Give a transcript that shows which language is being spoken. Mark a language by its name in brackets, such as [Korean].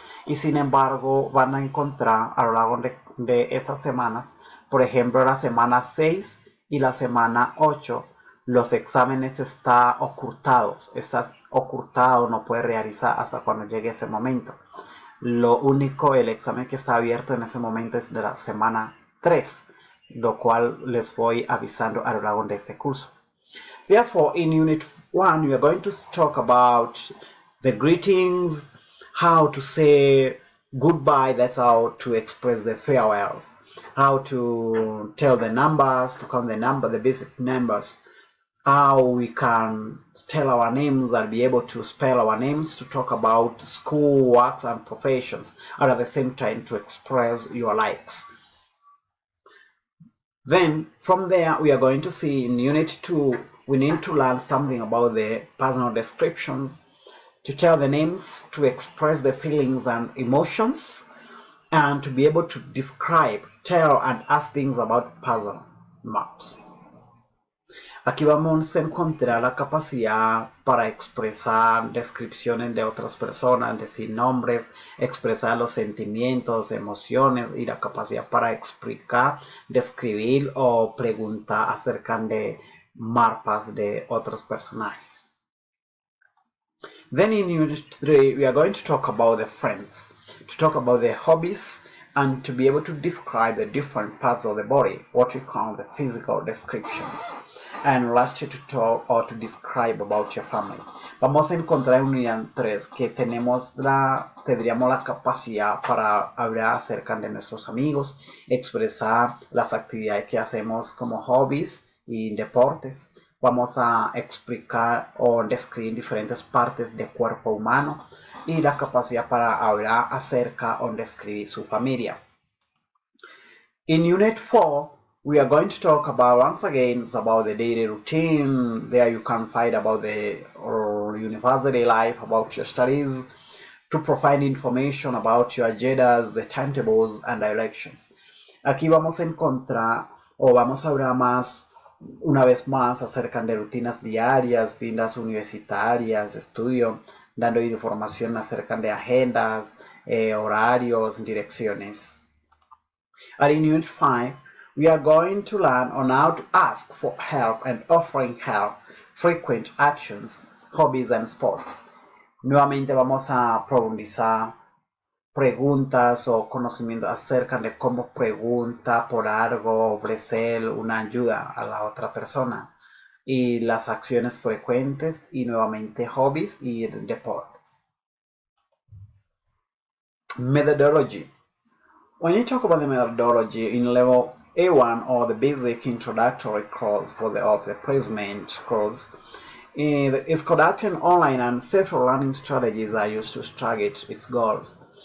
[Spanish] Y sin embargo van a encontrar a lo largo de estas semanas, por ejemplo la semana 6 y la semana 8, los exámenes están ocultados. Estás ocultado, no puede realizar hasta cuando llegue ese momento. Lo único, el examen que está abierto en ese momento es de la semana 3, lo cual les voy avisando a lo largo de este curso. [English] Therefore, in Unit 1, we are going to talk about the greetings, how to say Goodbye, that's how to express the farewells. How to tell the numbers, to count the number, the basic numbers. How we can tell our names and be able to spell our names, to talk about school, works, and professions, and at the same time to express your likes. Then from there, we are going to see in Unit 2, we need to learn something about the personal descriptions, to tell the names, to express the feelings and emotions, and to be able to describe, tell, and ask things about puzzle maps. [Spanish] Aquí vamos a encontrar la capacidad para expresar descripciones de otras personas, decir nombres, expresar los sentimientos, emociones y la capacidad para explicar, describir o preguntar acerca de mapas de otros personajes. [English] Then in Unit 3, we are going to talk about the friends, to talk about their hobbies, and to be able to describe the different parts of the body, what we call the physical descriptions. And lastly, to talk or to describe about your family. [Spanish] Vamos a encontrar en unidad 3 que tendríamos la capacidad para hablar acerca de nuestros amigos, expresar las actividades que hacemos como hobbies y deportes. Vamos a explicar o describir diferentes partes del cuerpo humano y la capacidad para hablar acerca o describir su familia. [English] In Unit 4, we are going to talk about, once again, about the daily routine. There you can find about the university life, about your studies, to provide information about your agendas, the timetables, and directions. [Spanish] Aquí vamos a encontrar o vamos a hablar más, una vez más, acerca de rutinas diarias, vidas universitarias, estudio, dando información acerca de agendas, horarios, direcciones. [English] And in Unit 5, we are going to learn on how to ask for help and offering help, frequent actions, hobbies and sports. [Spanish] Nuevamente vamos a profundizar preguntas o conocimientos acerca de cómo pregunta por algo, ofrecer una ayuda a la otra persona, y las acciones frecuentes y nuevamente hobbies y deportes. [English] Methodology. When you talk about the methodology in level A1 or the basic introductory course of the placement course, it is conducted online and several learning strategies are used to target its goals.